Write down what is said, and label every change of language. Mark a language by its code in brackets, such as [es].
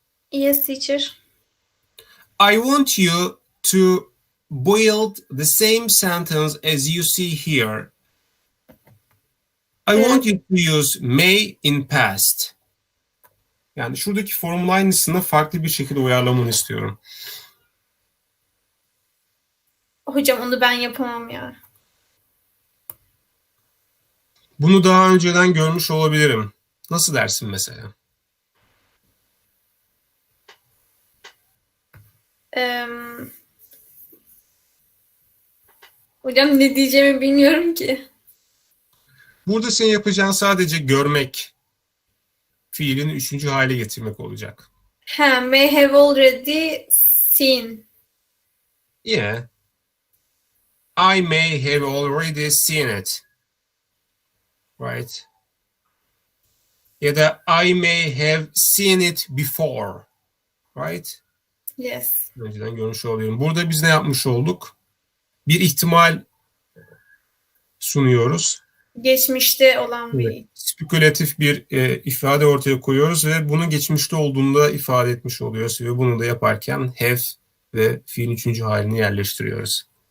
[en] Yes, teacher. I want you to build the same sentence as you see here. I want you to use may in past. [tr] Yani şuradaki formun aynısını farklı bir şekilde uyarlamanı istiyorum. Hocam onu ben yapamam ya. Bunu daha önceden görmüş olabilirim. Nasıl dersin mesela? Hocam ne diyeceğimi bilmiyorum ki. Burada senin yapacağın sadece görmek. Fiilini 3. hale getirmek olacak. [en] May have already seen. Yeah. I may have already seen it. Right? [tr] Ya da [en] I may have seen it before. Right? Yes. [tr] Önceden görmüş oluyorum. Burada biz ne yapmış olduk? Bir ihtimal sunuyoruz. Geçmişte olan bir Spekülatif bir ifade ortaya koyuyoruz ve bunu geçmişte olduğunda ifade etmiş oluyoruz ve bunu da yaparken have ve fiilin üçüncü halini yerleştiriyoruz.